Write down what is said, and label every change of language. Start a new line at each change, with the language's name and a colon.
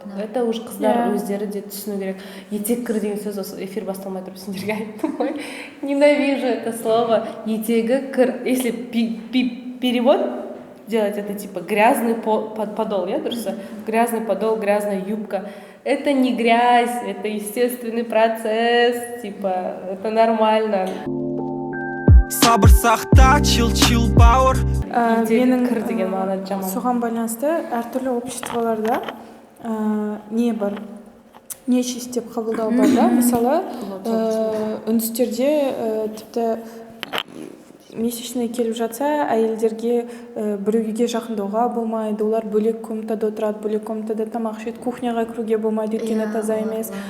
Russian: Это уже
Kazakh: қыздар өздері де түсіну керек. Етек кір деген сөз осы эфир басталмай тұрып сендерге айттым ғой.
Russian: Ненавижу это слово.
Kazakh: Етегі кір.
Russian: Если перевод делать, это типа грязный подол,
Kazakh: я дұрыс?
Russian: Грязный подол, грязная юбка. Это не грязь, это естественный процесс, типа, это нормально.
Kazakh: Сабыр сақта, чил бауыр. Менің соған байланысты әртүрлі обществоларда не бар? Нечисть деп қабылдау бар да? Мысалы, үндістерде тіпті месячный келіп жатса, әйелдерге бір үйге жақындауға болмайды, олар бөлек комнатада отырады, бөлек комнатада тамақ ішеді, кухняға кіруге болмайды, өйткені таза емес.